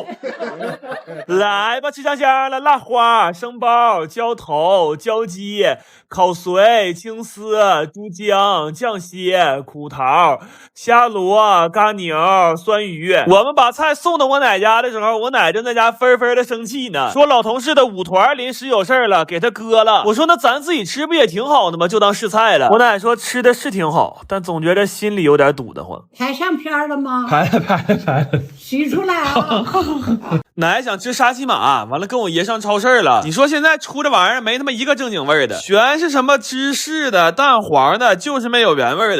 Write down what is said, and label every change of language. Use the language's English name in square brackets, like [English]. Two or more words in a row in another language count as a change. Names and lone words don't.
[Chinese] 來吧，吃香香了，辣花、生包、焦頭、焦雞、烤髓、青絲、豬薑、醬蟹、苦桃、蝦螺、嘎牛、酸魚。我們把菜送到我奶家的時候，我奶正在家紛紛的生氣呢，說老同事的舞團臨時有事了，給他割了。我說那咱自己吃不也挺好的嗎？就當試菜了。我奶說吃的是挺好，但總覺得心裡有點堵得慌。拍上片了嗎？拍了，洗出來啊！奶想吃沙琪瑪，完了跟我爺上超市了。你说现在出这玩意儿没他妈一个正经味的，全是什麼芝士的、蛋黃的，就是沒有原味的。